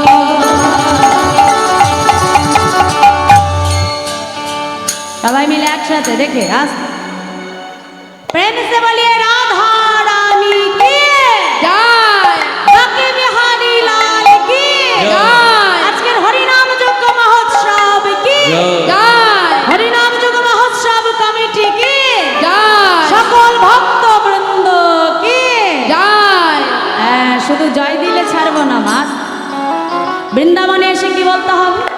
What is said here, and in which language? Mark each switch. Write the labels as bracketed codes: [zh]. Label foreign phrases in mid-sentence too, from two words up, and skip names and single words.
[hi] सबाई मिले एक साथ देखे रास्ता प्रेम से बोलिए राधा रानी की जय बाकी बिहारी लाल की जय [bn] আজকের হরিনাম যজ্ঞ মহোৎসব কি জয় হরিনাম যজ্ঞ মহোৎসব কমিটি কি জয় সকল ভক্তবৃন্দ কি জয় শুধু জয় দিলে ছাড়বো না মা বৃন্দাবনে এসে কি বলতে হবে